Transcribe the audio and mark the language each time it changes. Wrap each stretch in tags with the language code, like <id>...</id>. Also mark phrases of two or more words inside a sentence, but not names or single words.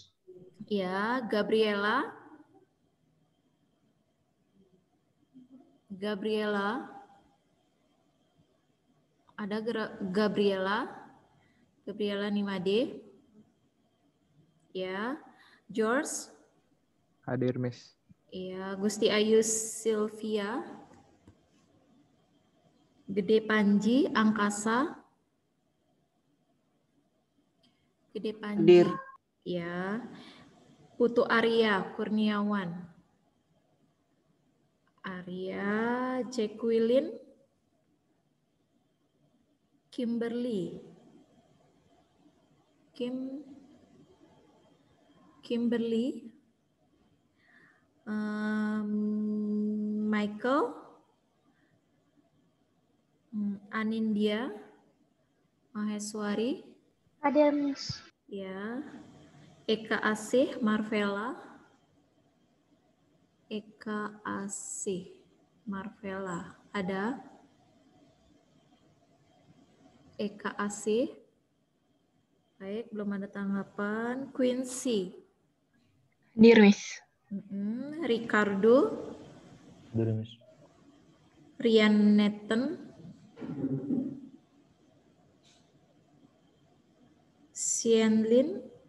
<id>Ya, Gabriela. Gabriela. Ada Gabriela. Gabriela Nimade. Ya. George. Hadir, Miss. Ya, Gusti Ayu Sylvia. Gede Panji Angkasa. Gede Panji. Hadir. Ya. Putu Arya Kurniawan. Arya Jacqueline. Kimberly. Kimberly. Michael. Anindya. Maheswari. Ada, Miss. Ya. Eka Asih Marvela. Eka Asih Marvela. Ada? Eka Asih. Baik, belum ada tanggapan. Quincy. Hadir, Miss. Ricardo. Hadir, Miss. Rian Nathan. Sienlin.</id>